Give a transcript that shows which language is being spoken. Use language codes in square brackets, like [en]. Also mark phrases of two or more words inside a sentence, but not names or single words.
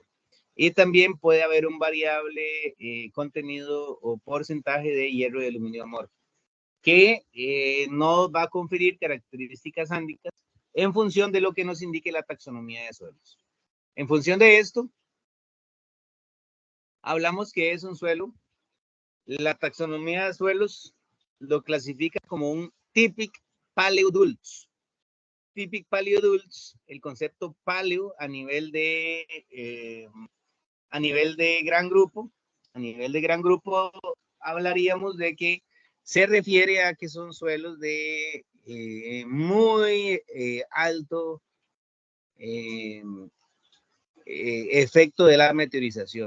[es] Y también puede haber un variable contenido o porcentaje de hierro y aluminio amorfo que nos va a conferir características ándicas en función de lo que nos indique la taxonomía de suelos. En función de esto, hablamos que es un suelo. La taxonomía de suelos lo clasifica como un typic paleodults. Typic paleodults, el concepto paleo a nivel de gran grupo, hablaríamos de que se refiere a que son suelos de muy alto efecto de la meteorización.